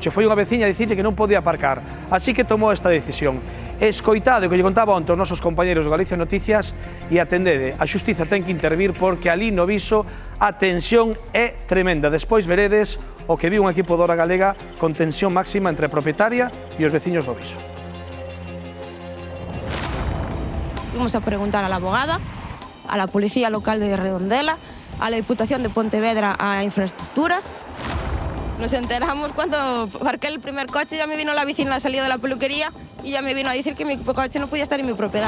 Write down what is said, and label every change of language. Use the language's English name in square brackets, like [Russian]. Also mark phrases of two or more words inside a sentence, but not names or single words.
[Galician] Foi unha veciña a dicirlle que non podía aparcar, así que tomou esta decisión. Escoitade o que lle contaba onte os nosos compañeiros do Galicia Noticias e atendede, a xustiza ten que intervir porque ali no Viso a tensión é tremenda. Despois veredes o que viu un equipo da Hora Galega con tensión máxima entre a propietaria e os veciños do Viso. [Spanish] Fuimos a preguntar a la abogada, a la Policía Local de Redondela, a la Diputación de Pontevedra, a Infraestructuras. Nos enteramos cuando aparqué el primer coche, ya me vino la vecina, salió de la peluquería y ya me vino a decir que mi coche no podía estar en mi propiedad.